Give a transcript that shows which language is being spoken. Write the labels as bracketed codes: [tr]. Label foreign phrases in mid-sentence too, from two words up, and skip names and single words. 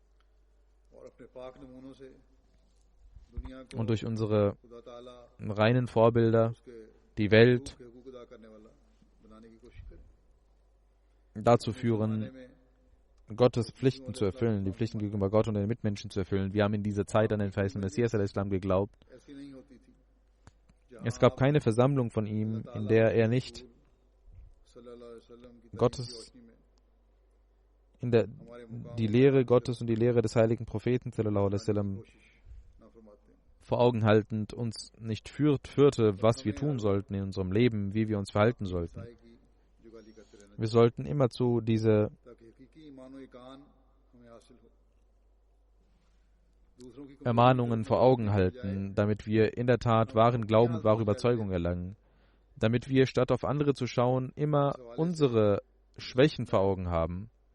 [de] Und durch unsere reinen Vorbilder die Welt dazu führen, Gottes Pflichten zu erfüllen, die Pflichten gegenüber Gott und den Mitmenschen zu erfüllen. Wir haben in dieser Zeit an den verheißenen Messias al-Islam geglaubt. Es gab keine Versammlung von ihm, in der er nicht die Lehre Gottes und die Lehre des heiligen Propheten [ar] صلى الله عليه وسلم [de] vor Augen haltend uns nicht führte, was wir tun sollten in unserem Leben, wie wir uns verhalten sollten. Wir sollten immerzu diese Ermahnungen vor Augen halten, damit wir in der Tat wahren Glauben und wahre Überzeugung erlangen, damit wir statt auf andere zu schauen, immer unsere Schwächen vor Augen haben.